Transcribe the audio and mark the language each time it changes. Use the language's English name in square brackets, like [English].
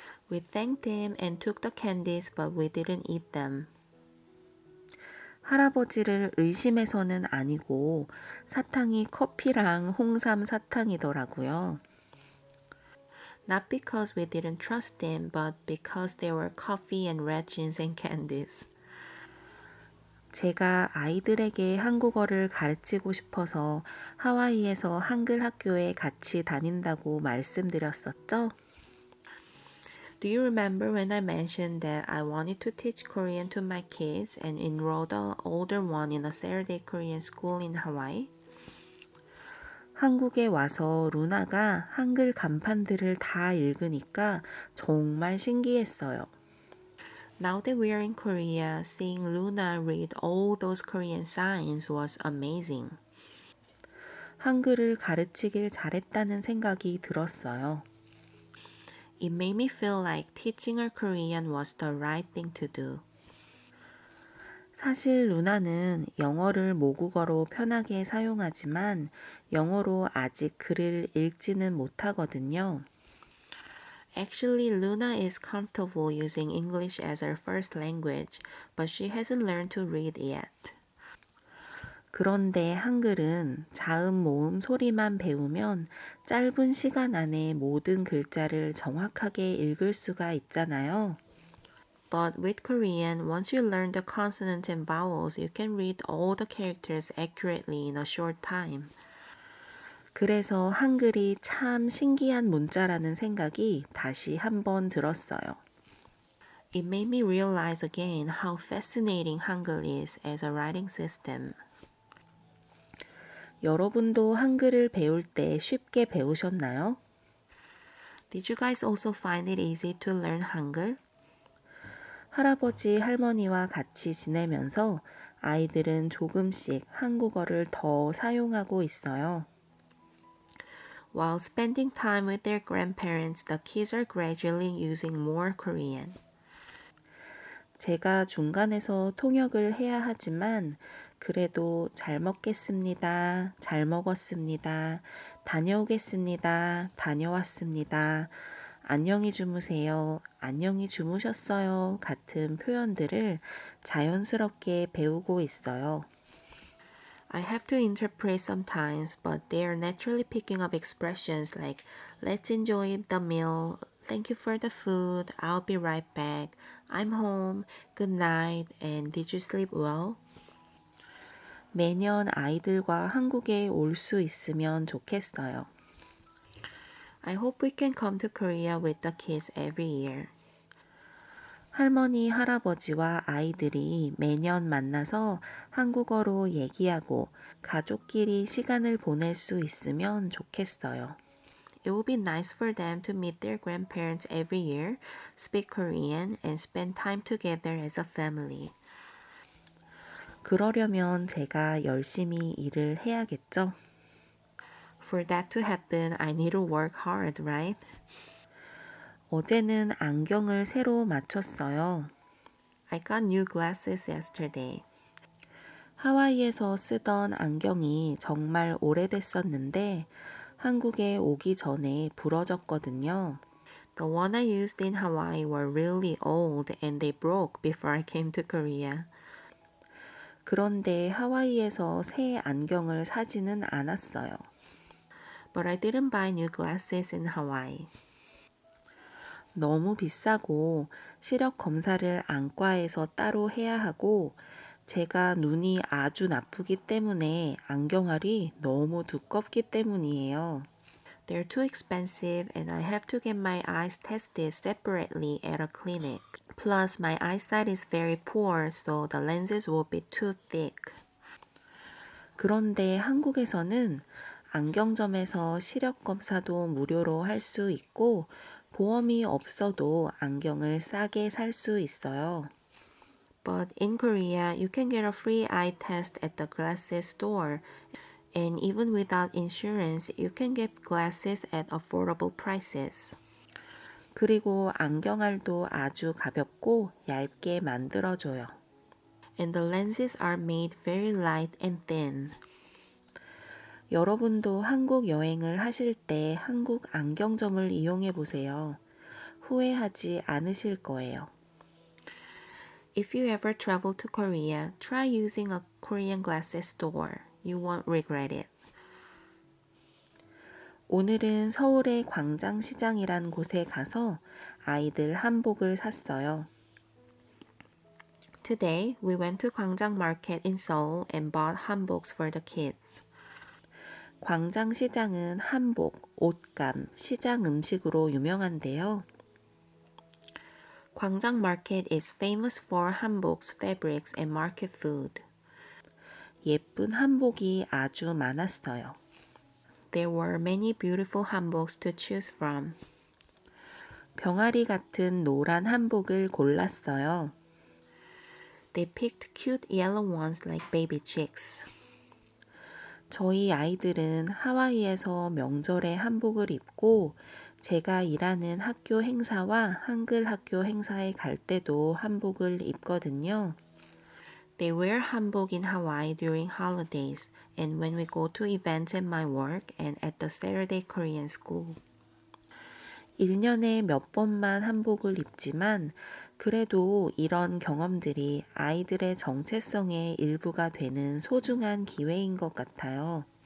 [English] We thanked him and took the candies, but we didn't eat them. [Korean] 할아버지를 의심해서는 아니고 사탕이 커피랑 홍삼 사탕이더라고요. [English] Not because we didn't trust him, but because they were coffee and red ginseng candies. [Korean] 제가 아이들에게 한국어를 가르치고 싶어서 하와이에서 한글 학교에 같이 다닌다고 말씀드렸었죠? [English] Do you remember when I mentioned that I wanted to teach Korean to my kids and enrolled the older one in a Saturday Korean school in Hawaii? [Korean] 한국에 와서 루나가 한글 간판들을 다 읽으니까 정말 신기했어요. [English] Now that we are in Korea, seeing Luna read all those Korean signs was amazing. [Korean] 한글을 가르치길 잘했다는 생각이 들었어요. [English] It made me feel like teaching her Korean was the right thing to do. [Korean] 사실 루나는 영어를 모국어로 편하게 사용하지만 영어로 아직 글을 읽지는 못하거든요. [English] Actually, Luna is comfortable using English as her first language, but she hasn't learned to read yet. [Korean] 그런데 한글은 자음, 모음, 소리만 배우면 짧은 시간 안에 모든 글자를 정확하게 읽을 수가 있잖아요. [English] But with Korean, once you learn the consonants and vowels, you can read all the characters accurately in a short time. [Korean] 그래서 한글이 참 신기한 문자라는 생각이 다시 한번 들었어요. [English] It made me realize again how fascinating Hangul is as a writing system. [Korean] 여러분도 한글을 배울 때 쉽게 배우셨나요? [English] Did you guys also find it easy to learn Hangul? [Korean] 할아버지, 할머니와 같이 지내면서 아이들은 조금씩 한국어를 더 사용하고 있어요. [English] While spending time with their grandparents, the kids are gradually using more Korean. [Korean] 제가 중간에서 통역을 해야 하지만 그래도 잘 먹겠습니다. 잘 먹었습니다. 다녀오겠습니다. 다녀왔습니다. 안녕히 주무세요. 안녕히 주무셨어요. 같은 표현들을 자연스럽게 배우고 있어요. [English] I have to interpret sometimes, but they are naturally picking up expressions like let's enjoy the meal, thank you for the food, I'll be right back, I'm home, good night, and did you sleep well? [Korean] 매년 아이들과 한국에 올 수 있으면 좋겠어요. [English] I hope we can come to Korea with the kids every year. [Korean] 할머니, 할아버지와 아이들이 매년 만나서 한국어로 얘기하고 가족끼리 시간을 보낼 수 있으면 좋겠어요. [English] It would be nice for them to meet their grandparents every year, speak Korean, and spend time together as a family. [Korean] 그러려면 제가 열심히 일을 해야겠죠? [English] For that to happen, I need to work hard, right? [Korean] 어제는 안경을 새로 맞췄어요. [English] I got new glasses yesterday. [Korean] 하와이에서 쓰던 안경이 정말 오래됐었는데 한국에 오기 전에 부러졌거든요. [English] The one I used in Hawaii were really old and they broke before I came to Korea. [Korean] 그런데 하와이에서 새 안경을 사지는 않았어요. [English] But I didn't buy new glasses in Hawaii. [Korean] 너무 비싸고 시력 검사를 안과에서 따로 해야 하고 제가 눈이 아주 나쁘기 때문에 안경알이 너무 두껍기 때문이에요. [English] They're too expensive and I have to get my eyes tested separately at a clinic. Plus, my eyesight is very poor, so the lenses will be too thick. [Korean] 그런데 한국에서는 안경점에서 시력 검사도 무료로 할 수 있고 보험이 없어도 안경을 싸게 살 수 있어요. [English] But in Korea, you can get a free eye test at the glasses store. And even without insurance, you can get glasses at affordable prices. [Korean] 그리고 안경알도 아주 가볍고 얇게 만들어줘요. [English] And the lenses are made very light and thin. [Korean] 여러분도 한국 여행을 하실 때 한국 안경점을 이용해 보세요. 후회하지 않으실 거예요. [English] If you ever travel to Korea, try using a Korean glasses store. You won't regret it. [Korean] 오늘은 서울의 광장시장이란 곳에 가서 아이들 한복을 샀어요. [English] Today, we went to Gwangjang Market in Seoul and bought hanboks for the kids. [Korean] 광장시장은 한복, 옷감, 시장 음식으로 유명한데요. [English] Gwangjang Market is famous for hanboks, fabrics, and market food. [Korean] 예쁜 한복이 아주 많았어요. [English] There were many beautiful hanboks to choose from. [Korean] 병아리 같은 노란 한복을 골랐어요. [English] They picked cute yellow ones like baby chicks. [Korean] 저희 아이들은 하와이에서 명절에 한복을 입고 제가 일하는 학교 행사와 한글 학교 행사에 갈 때도 한복을 입거든요. [English] They wear hanbok in Hawaii during holidays and when we go to events at my work and at the Saturday Korean school. [Korean] 1년에 몇 번만 한복을 입지만 그래도 이런 경험들이 아이들의 정체성의 일부가 되는 소중한 기회인 것 같아요.